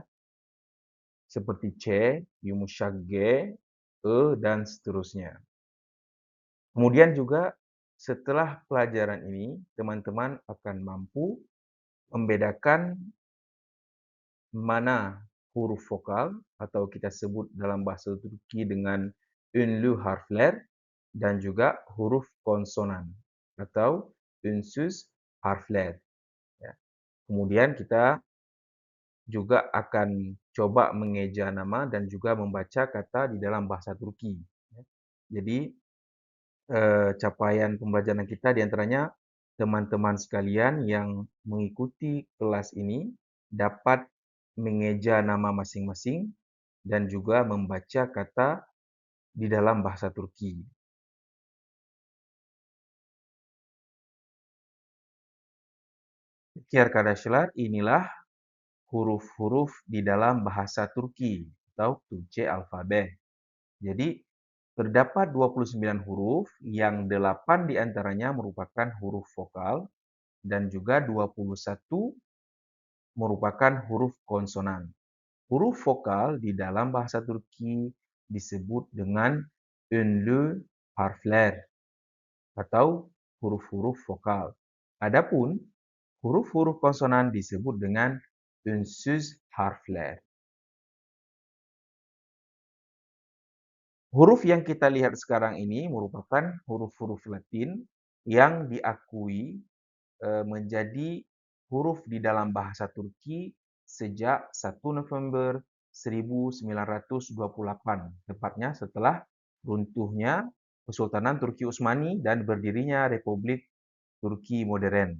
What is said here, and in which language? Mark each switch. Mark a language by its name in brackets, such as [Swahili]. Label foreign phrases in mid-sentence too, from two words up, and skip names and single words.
[Indonesian] Seperti C, [Turkish] yumuşak G, [Indonesian] E, dan seterusnya. Kemudian juga setelah pelajaran ini, teman-teman akan mampu membedakan mana huruf vokal atau kita sebut dalam bahasa Turki dengan [Turkish] ünlü harfler [Indonesian] dan juga huruf konsonan atau [Turkish] ünsüz harfler. [Indonesian] Ya. Kemudian kita juga akan coba mengeja nama dan juga membaca kata di dalam bahasa Turki. Jadi, capaian pembelajaran kita di antaranya teman-teman sekalian yang mengikuti kelas ini dapat mengeja nama masing-masing dan juga membaca kata di dalam bahasa Turki. [Turkish] Peki arkadaşlar, [Indonesian] inilah huruf-huruf di dalam bahasa Turki atau [Turkish] Türkçe alfabe. [Indonesian] Jadi, terdapat 29 huruf yang 8 diantaranya merupakan huruf vokal dan juga 21 merupakan huruf konsonan. Huruf vokal di dalam bahasa Turki disebut dengan [Turkish] ünlü harfler [Indonesian] atau huruf-huruf vokal. Adapun huruf-huruf konsonan disebut dengan [Turkish] ünsüz harfler. [Indonesian] Huruf yang kita lihat sekarang ini merupakan huruf-huruf Latin yang diakui menjadi huruf di dalam bahasa Turki sejak 1 November 1928, tepatnya setelah runtuhnya Kesultanan Turki Utsmani dan berdirinya Republik Turki modern.